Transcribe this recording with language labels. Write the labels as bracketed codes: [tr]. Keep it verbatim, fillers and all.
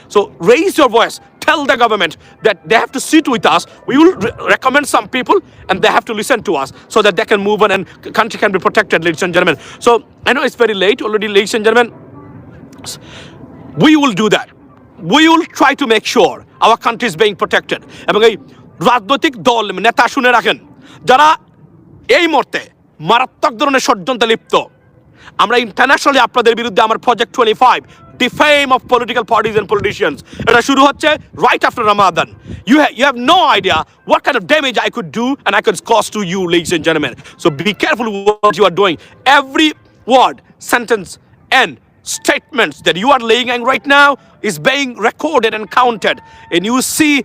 [en] So raise your voice. Tell the government that they have to sit with us. We will re- recommend some people and they have to listen to us so that they can move on and c- country can be protected, ladies and gentlemen. So I know it's very late already, ladies and gentlemen. We will do that. We will try to make sure our country is being protected. [bn] এবং এই রাজনৈতিক দল নেতা শুনে রাখেন যারা এই মুহূর্তে মারাত্মক ধরনের ষড়যন্ত্রে লিপ্ত, আমরা ইন্টারন্যাশনালি আপনাদের বিরুদ্ধে আমার [en] project twenty five the fame of political parties and politicians, [bn] এটা শুরু হচ্ছে [en] Right after Ramadan. You have you have no idea what kind of damage I could do and I could cause to you, ladies and gentleman. So be careful what you are doing. Every word, sentence and statements that you are laying out right now is being recorded and counted, and you see